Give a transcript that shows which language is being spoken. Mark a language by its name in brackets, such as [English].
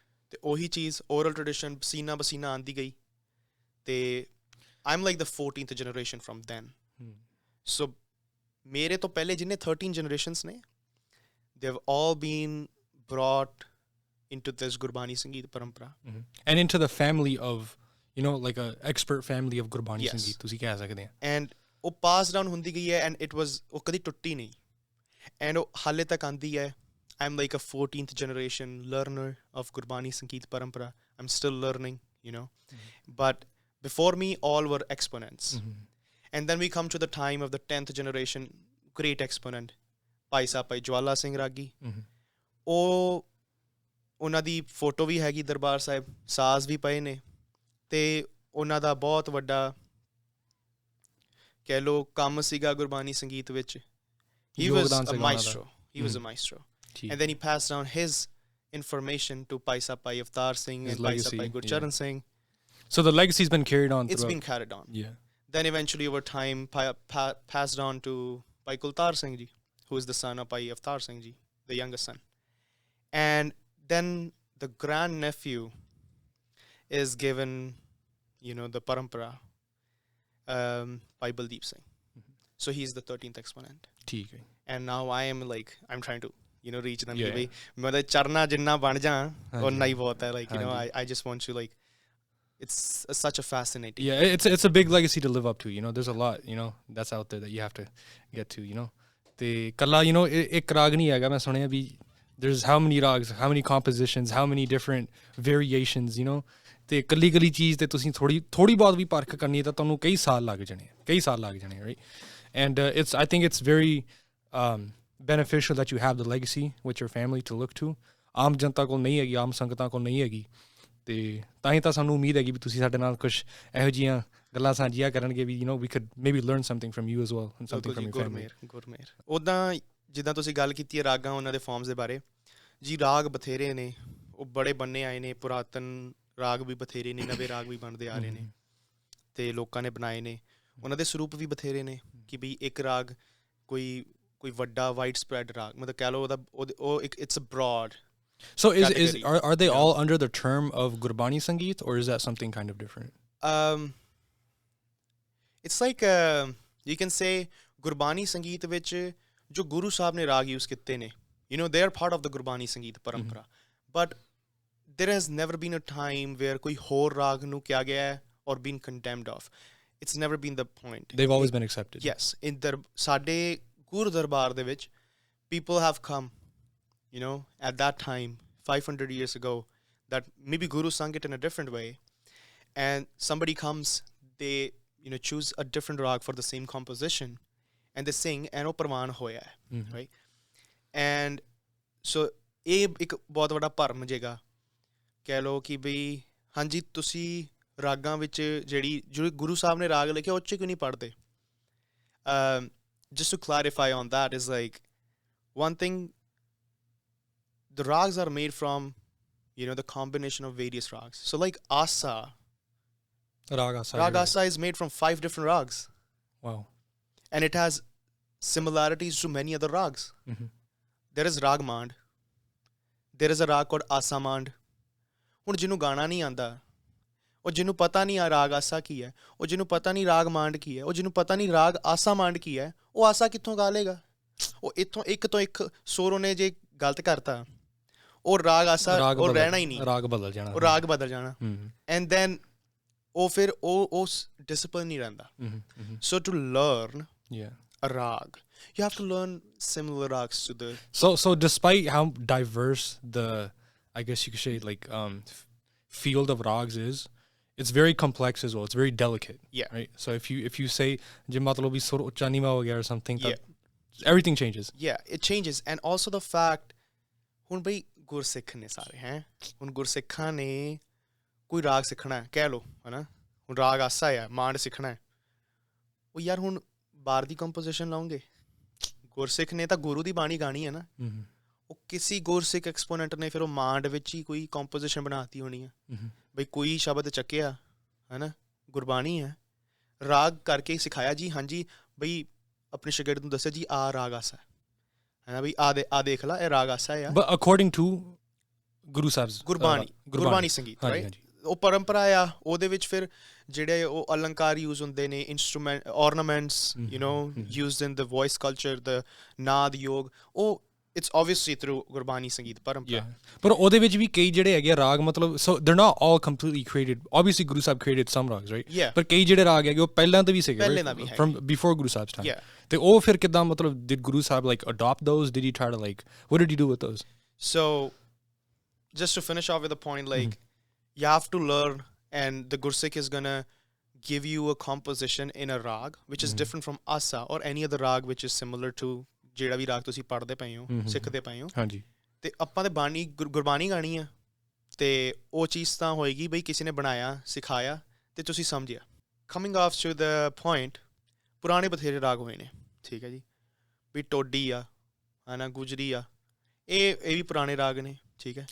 [Punjabi] ਤੇ ਉਹੀ ਚੀਜ਼ [English] oral tradition [Punjabi] ਪਸੀਨਾ ਬਸੀਨਾ ਆਉਂਦੀ ਗਈ ਤੇ [English] I'm like the 14th generation from then. So [Punjabi] ਮੇਰੇ ਤੋਂ ਪਹਿਲੇ ਜਿੰਨੇ [English] 13 generations ਨੇ, they've all been brought into this Gurbani Sangeet parampara. And into the family of, you know, like a expert family of Gurbani Sangeet, [Punjabi] ਤੁਸੀਂ ਕਹਿ ਸਕਦੇ ਆ। And ਉਹ ਪਾਸ ਡਾਊਨ ਹੁੰਦੀ ਗਈ ਹੈ, [English] and it was, [Punjabi] ਉਹ ਕਦੀ ਟੁੱਟੀ ਨਹੀਂ, and ਉਹ ਹਾਲੇ ਤੱਕ ਆਉਂਦੀ ਹੈ। [English] I'm like a 14th generation learner of Gurbani Sangeet parampara. I'm still learning, you know. But before me, all were exponents. And then we come to the time of the 10th generation, great exponent, [Punjabi] Bhai Sahib ਭਾਈ ਜਵਾਲਾ ਸਿੰਘ ਰਾਗੀ। ਉਹ ਉਹਨਾਂ ਦੀ photo ਵੀ ਹੈਗੀ ਦਰਬਾਰ ਸਾਹਿਬ, ਸਾਜ਼ ਵੀ ਪਏ ਨੇ, ਅਤੇ ਉਹਨਾਂ ਦਾ ਬਹੁਤ ਵੱਡਾ ਕਹਿ ਲਓ ਕੰਮ ਸੀਗਾ ਗੁਰਬਾਣੀ ਸੰਗੀਤ ਵਿੱਚ। [English] He was a maestro. He was a maestro. And then he passed down his information to Bhai Sahib Bhai Avtar Singh and Bhai Sahib Bhai Gurcharan Singh. So the legacy's been carried on. It's been carried on. Yeah. Then eventually over time passed on to Bhai Kultar Singh ji, who is the son of Bhai Avtar Singh ji, the youngest son. And then the grand nephew is given, you know, the parampara by Baldeep Singh. So he's the 13th exponent. And now I am like, I'm trying to, you know, reach them. [Punjabi] Matlab charna jinna ban ja onna hi bahut hai, [English] like, you know, I just want to, like, it's such a fascinating. Yeah, it's a big legacy to live up to, you know. There's a lot, you know, that's out there that you have to get to, you know. [Punjabi] ਤੇ ਕੱਲਾ, [English] you know, [Punjabi] ਇੱਕ ਰਾਗ ਨਹੀਂ ਹੈਗਾ। ਮੈਂ ਸੁਣਿਆ ਵੀ [English] there's how many rags, how many compositions, how many different variations, you know. [Punjabi] ਤੇ ਕੱਲੀ ਚੀਜ਼ ਤੇ ਤੁਸੀਂ ਥੋੜੀ ਬਹੁਤ ਵੀ ਪਰਖ ਕਰਨੀ ਤਾਂ ਤੁਹਾਨੂੰ ਕਈ ਸਾਲ ਲੱਗ ਜਾਣੇ, right? [English] And I think it's very beneficial that you have the legacy with your family to look to. [Punjabi] ਆਮ ਜਨਤਾ ਕੋਲ ਨਹੀਂ ਹੈਗੀ, ਆਮ ਸੰਗਤਾਂ ਕੋਲ ਨਹੀਂ ਹੈਗੀ, ਤੇ ਤਾਂ ਹੀ ਤਾਂ ਸਾਨੂੰ ਉਮੀਦ ਹੈਗੀ ਵੀ ਤੁਸੀਂ ਸਾਡੇ ਨਾਲ ਕੁਛ ਇਹੋ ਜਿਹੀਆਂ ਗੱਲਾਂ ਸਾਂਝੀਆਂ ਕਰਨਗੇ ਵੀ, [English] you know, we could maybe learn something from you as well, and something from your family. [Punjabi] ਗੁਰਮੇਰ ਉੱਦਾਂ ਜਿੱਦਾਂ ਤੁਸੀਂ ਗੱਲ ਕੀਤੀ ਹੈ ਰਾਗਾਂ, ਉਹਨਾਂ ਦੇ ਫਾਰਮਸ ਦੇ ਬਾਰੇ ਜੀ, ਰਾਗ ਬਥੇਰੇ ਨੇ, ਉਹ ਬੜੇ ਬੰਨੇ ਆਏ ਨੇ, ਪੁਰਾਤਨ ਰਾਗ ਵੀ ਬਥੇਰੇ ਨੇ, ਨਵੇਂ ਰਾਗ ਵੀ ਬਣਦੇ ਆ ਰਹੇ ਨੇ, ਅਤੇ ਲੋਕਾਂ ਨੇ ਬਣਾਏ ਨੇ। ਉਹਨਾਂ ਦੇ ਸਰੂਪ ਵੀ ਬਥੇਰੇ ਨੇ ਕਿ ਵੀ ਇੱਕ ਰਾਗ ਕੋਈ ਵੱਡਾ ਵਾਈਡ ਸਪਰੈਡ ਰਾਗ, ਮਤਲਬ ਕਹਿ ਲਓ ਉਹ ਇੱਕ [English] It's a broad. So are they all under the term of Gurbani Sangeet, or is that something kind of different? It's like you can say Gurbani Sangeet [Punjabi] ਵਿੱਚ ਜੋ ਗੁਰੂ ਸਾਹਿਬ ਨੇ ਰਾਗ ਯੂਜ਼ ਕੀਤੇ ਨੇ, [English] you know, they are part of the Gurbani Sangeet parampara. But there has never been a time where [Punjabi] ਕੋਈ ਹੋਰ ਰਾਗ ਨੂੰ ਕਿਹਾ ਗਿਆ ਹੈ [English] or been condemned of. It's never been the point. They've always been accepted. Yes. [Punjabi] ਸਾਡੇ ਗੁਰੂ ਦਰਬਾਰ ਦੇ ਵਿੱਚ [English] people have come, you know, at that time, 500 years ago, that maybe Guru sung it in a different way, and somebody comes, they, you know, choose a different rag for the same composition, and they sing, and [Punjabi] ਉਹ ਪ੍ਰਵਾਨ ਹੋਇਆ ਹੈ, [English] right? And so [Punjabi] ਇਹ ਇੱਕ ਬਹੁਤ ਵੱਡਾ ਭਰਮ ਜੇਗਾ, ਕਹਿ ਲਓ ਕਿ ਬਈ ਹਾਂਜੀ ਤੁਸੀਂ ਰਾਗਾਂ ਵਿੱਚ ਜਿਹੜੀ ਗੁਰੂ ਸਾਹਿਬ ਨੇ ਰਾਗ ਲਿਖਿਆ ਉਹ 'ਚ ਕਿਉਂ ਨਹੀਂ ਪੜ੍ਹਦੇ? [English] Just to clarify on that is like, one thing, the rags are made from, you know, the combination of various rags. So like asa, Rag asa is made from 5 different rags. Wow. And it has similarities to many other rags. There is Rag Mand. There is a rag called Asa Mand. [Punjabi] ਹੁਣ ਜਿਹਨੂੰ ਗਾਣਾ ਨਹੀਂ ਆਉਂਦਾ, ਉਹ ਜਿਹਨੂੰ ਪਤਾ ਨਹੀਂ ਆ ਰਾਗ ਆਸਾ ਕੀ ਹੈ, ਉਹ ਜਿਹਨੂੰ ਪਤਾ ਨਹੀਂ ਰਾਗ ਮਾਂਡ ਕੀ ਹੈ, ਉਹ ਜਿਹਨੂੰ ਪਤਾ ਨਹੀਂ ਰਾਗ ਆਸਾ ਮਾਂਡ ਕੀ ਹੈ, ਉਹ ਆਸਾ ਕਿੱਥੋਂ ਗਾ ਲੇਗਾ? ਉਹ ਇੱਥੋਂ ਇੱਕ ਤੋਂ ਇੱਕ ਸੁਰ ਉਹਨੇ ਜੇ ਗਲਤ ਕਰਤਾ, ਉਹ ਰਾਗ ਆਸਾ ਉਹ ਰਹਿਣਾ ਹੀ ਨਹੀਂ, ਰਾਗ ਬਦਲ ਜਾਣਾ, ਉਹ ਰਾਗ ਬਦਲ ਜਾਣਾ। [English] and then [Punjabi] ਉਹ ਫਿਰ ਉਹ ਡਿਸਪਲਿਨ ਨਹੀਂ ਰਹਿੰਦਾ। [English] So to learn a rag, you have to learn similar rags to the so despite how diverse the, I guess you could say, like field of rags is, it's very complex as well, it's very delicate, right? So if you say [Punjabi] je matlab bhi sur ucha niwa ho gaya [English] or something, everything changes, it changes। and also the fact [Punjabi] hun bhai gursikh ne sare hain, hun gursikhan ne koi raag sikhna hai, keh lo hai na, hun raag asa hai, mand sikhna hai, ਉਹ ਯਾਰ ਹੁਣ ਬਾਹਰ ਦੀ composition ਲਾਉਂਗੇ? ਗੁਰਸਿੱਖ ਨੇ ਤਾਂ ਗੁਰੂ ਦੀ ਬਾਣੀ ਗਾਣੀ ਹੈ ਨਾ, ਉਹ ਕਿਸੇ ਗੁਰਸਿੱਖ ਐਕਸਪੋਨੈਂਟ ਨੇ ਫਿਰ ਉਹ ਮਾਂਡ ਵਿੱਚ ਹੀ ਕੋਈ ਕੰਪੋਜੀਸ਼ਨ ਬਣਾਤੀ ਹੋਣੀ ਆ, ਬਈ ਕੋਈ ਸ਼ਬਦ ਚੱਕਿਆ ਹੈ ਨਾ, ਗੁਰਬਾਣੀ ਹੈ, ਰਾਗ ਕਰਕੇ ਸਿਖਾਇਆ ਜੀ, ਹਾਂਜੀ ਬਈ ਆਪਣੇ ਸ਼ਾਗਿਰਦ ਨੂੰ ਦੱਸਿਆ ਜੀ ਆ ਰਾਗ ਆਸਾ ਹੈ ਨਾ, ਬਈ ਆ ਦੇਖ ਲਾ ਇਹ ਰਾਗ ਆਸਾ ਆ, [English] but according to Guru Sahib [Punjabi] Gurbani ਸੰਗੀਤ, [English] Right? [Punjabi] ਉਹ ਪਰੰਪਰਾ ਆ, ਉਹਦੇ ਵਿੱਚ ਫਿਰ ਜਿਹੜੇ ਉਹ ਅਲੰਕਾਰ ਯੂਜ਼ ਹੁੰਦੇ ਨੇ, instrument [English] ornaments, you know, used in the voice culture, [Punjabi] the ਨਾਦ ਯੋਗ, ਉਹ [English] it's obviously through [Punjabi] ਗੁਰਬਾਣੀ ਸੰਗੀਤ ਪਰੰਪਰਾ। ਪਰ ਉਹਦੇ ਵਿੱਚ ਵੀ ਕਈ ਜਿਹੜੇ ਹੈਗੇ ਰਾਗ, ਮਤਲਬ [English] so they're not all completely created, obviously Guru Sahib created some rags, right? [Punjabi] ਪਰ ਕਈ ਜਿਹੜੇ ਰਾਗ ਹੈਗੇ ਉਹ ਪਹਿਲਾਂ ਤੋਂ ਵੀ ਸੀਗੇ, [English] from before [Punjabi] ਗੁਰੂ ਸਾਹਿਬ's time, ਤੇ ਉਹ ਫਿਰ ਕਿੱਦਾਂ, ਮਤਲਬ [English] did Guru Sahib like adopt those, did he try to like, what did he do with those? So just to finish off with the point, like you have to learn, and the Gursikh is gonna give you a composition in a rag which is different from asa or any other rag which is similar to [Punjabi] ਜਿਹੜਾ ਵੀ ਰਾਗ ਤੁਸੀਂ ਪੜ੍ਹਦੇ ਪਏ ਹੋ, ਸਿੱਖਦੇ ਪਏ ਹੋ। ਹਾਂਜੀ। ਤੇ ਆਪਾਂ ਤੇ ਬਾਣੀ ਗੁਰਬਾਣੀ ਗਾਣੀ ਆ, ਤੇ ਉਹ ਚੀਜ਼ ਤਾਂ ਹੋਏਗੀ ਬਈ ਕਿਸੇ ਨੇ ਬਣਾਇਆ, ਸਿਖਾਇਆ ਤੇ ਤੁਸੀਂ ਸਮਝਿਆ। [English] coming off to the point, [Punjabi] ਪੁਰਾਣੇ ਬਥੇਰੇ ਰਾਗ ਹੋਏ ਨੇ, ਠੀਕ ਹੈ ਜੀ, ਵੀ ਟੋਡੀ ਆ ਹੈ ਨਾ, ਗੁਜਰੀ ਆ, ਇਹ ਵੀ ਪੁਰਾਣੇ ਰਾਗ ਨੇ, ਠੀਕ ਹੈ,